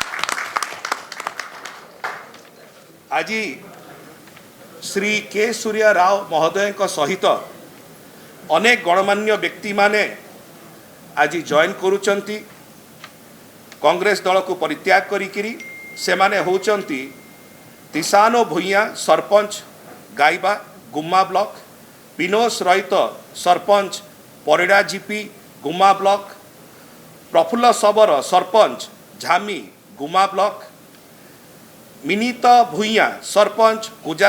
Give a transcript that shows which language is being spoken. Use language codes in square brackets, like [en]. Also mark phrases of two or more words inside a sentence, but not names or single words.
[or] ଆଜ ଶ୍ରୀ କେ ସୂର୍ଯ୍ୟ ରାଓ ମହୋଦୟ ସହିତ ଅନେକ ଗଣମାନ୍ୟ ବ୍ୟକ୍ତି ମାନେ ଆଜ ଜଏନ କରୁଛନ୍ତି କଂଗ୍ରେସ ଦଳ କୁ ପରିତ୍ୟାଗ କରିକିରି ସେ ମାନେ ହେଉଛନ୍ତି ତିସାନୋ ଭୁଇଁଆ ସରପଞ୍ଚ ଗାଇବା ଗୁମ୍ମା ବ୍ଲକ ପିନୋସ ରହିତ ସରପଞ୍ଚ ପରିଡା ଜିପି ଗୁମ୍ମା ବ୍ଲକ ପ୍ରଫୁଲ୍ଲ ଶବର ସରପଞ୍ଚ ଝାମି ଗୁମ୍ମା ବ୍ଲକ ମିନିତ ଭୁଇଁଆ ସରପଞ୍ଚ ଗୁଜା